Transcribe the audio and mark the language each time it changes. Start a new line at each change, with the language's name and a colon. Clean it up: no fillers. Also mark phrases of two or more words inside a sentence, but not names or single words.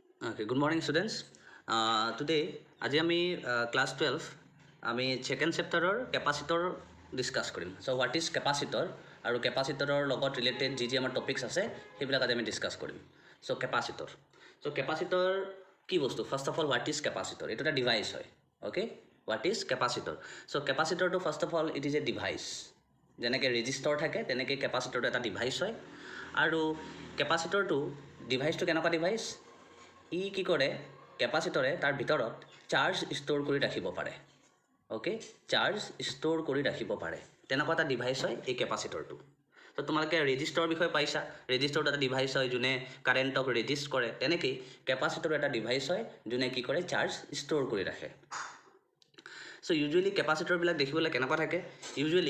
English: Okay, good morning students. Today,
Assamese: আজি আমি class 12 আমি
English: second chapter capacitor discuss
Assamese: কৰিম.
English: So what is capacitor
Assamese: আৰু capacitor লগত related যি আমাৰ topics আছে সেইবিলাক আজি আমি discuss কৰিম.
English: So capacitor. So capacitor
Assamese: কি বস্তু?
English: First of all, what is capacitor?
Assamese: এইটো এটা device হয়.
English: Okay? What is capacitor? So capacitor to first of all it is a device.
Assamese: যেনেকৈ resistor থাকে তেনেকৈ capacitor এটা device হয়. আৰু capacitor to device to কেনেকুৱা device? ই কি কৰে কেপাচিটৰে তাৰ ভিতৰত
English: charge store
Assamese: কৰি ৰাখিব পাৰে
English: okay charge store
Assamese: কৰি ৰাখিব পাৰে তেনেকুৱা এটা ডিভাইচ হয় এই কেপাচিটৰটো তো তোমালোকে ৰেজিষ্টৰৰ বিষয়ে পাইছা ৰেজিষ্টৰ এটা ডিভাইচ হয় যোনে
English: current resist
Assamese: কৰে তেনেকৈ কেপাচিটৰ এটা ডিভাইচ হয় যোনে কি কৰে
English: charge store
Assamese: কৰি ৰাখে
English: so usually
Assamese: কেপাচিটৰবিলাক দেখিবলৈ কেনেকুৱা থাকে ইউজুৱেলি